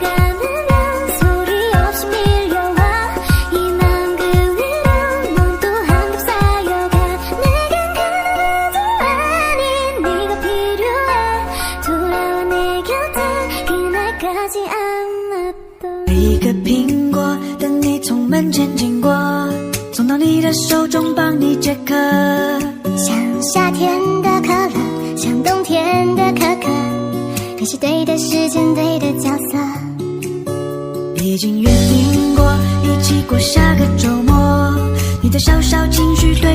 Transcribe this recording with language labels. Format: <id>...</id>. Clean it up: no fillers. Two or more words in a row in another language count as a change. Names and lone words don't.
<ko>감으면 소리 없이 밀려와 이 마음 그 위로 넌 또 한 겹 쌓여가 내겐 그래도 아닌 네가 필요해 돌아와 내 곁에 그날까지 안았던</ko> <zh>每一个苹果等你从门前经过送到你的手中帮你解渴像夏天的可乐像冬天的可可你是对的时间对的角色已经约定过一起过下个周末你的小小情绪对我来说</zh>